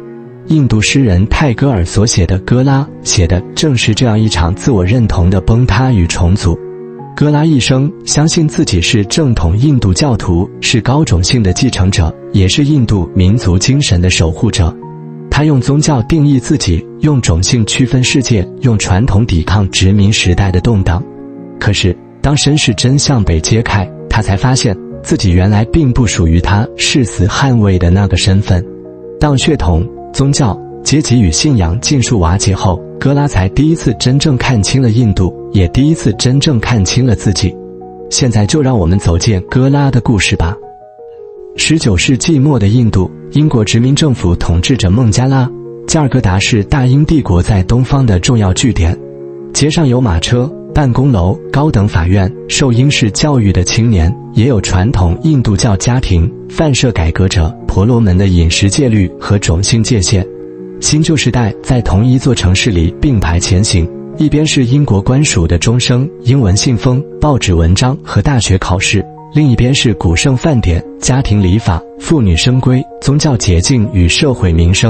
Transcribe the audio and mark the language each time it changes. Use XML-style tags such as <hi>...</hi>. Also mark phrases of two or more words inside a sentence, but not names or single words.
<zh>印度詩人泰戈爾所寫的《歌拉》寫的正是這樣一場自我認同的崩塌與重組。歌拉一生相信自己是正統印度教徒，是高種姓的繼承者，也是印度民族精神的守護者。他用宗教定義自己，用種姓區分世界，用傳統抵抗殖民時代的動盪。可是，當身世真相被揭開，他才發現自己原來並不屬於他誓死捍衛的那個身份。當血統、宗教、階級與信仰盡數瓦解後，歌拉才第一次真正看清了印度，也第一次真正看清了自己。現在就讓我们走進歌拉的故事吧。19世紀末的印度，英國殖民政府統治着孟加拉，加爾各答是大英帝國在東方的重要據點。街上有馬車、辦公樓、高等法院，受英式教育的青年，也有傳統印度教家庭，泛社改革者、婆羅門的飲食戒律和種姓界限。新舊時代在同一座城市裡並排前行，一邊是英國官署的鐘聲、英文信封、報紙文章和大學考試，另一邊是古聖飯典、家庭禮法、婦女生規、宗教捷徑與社會民生。</zh>